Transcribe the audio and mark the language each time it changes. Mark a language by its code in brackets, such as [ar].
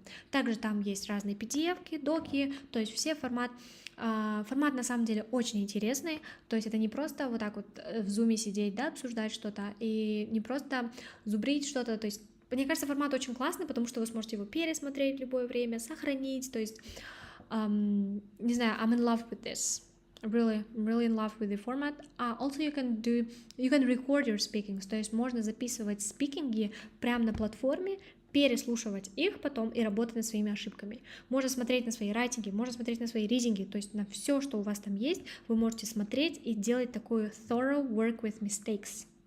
[ru] Также там есть разные PDF-ки, доки, то есть все формат на самом деле очень интересный, то есть это не просто вот так вот в зуме сидеть, да, обсуждать что-то, и не просто зубрить что-то, то есть мне кажется, формат очень классный, потому что вы сможете его пересмотреть в любое время, сохранить, то есть, не знаю, [en] I'm in love with this. I'm really in love with the format. Also you can record your speakings, [ru] то есть можно записывать спикинги прямо на платформе, переслушивать их потом и работать над своими ошибками. Можно смотреть на свои райтинги, можно смотреть на свои ридинги, то есть на все, что у вас там есть, вы можете смотреть и делать такой [en] thorough work with mistakes.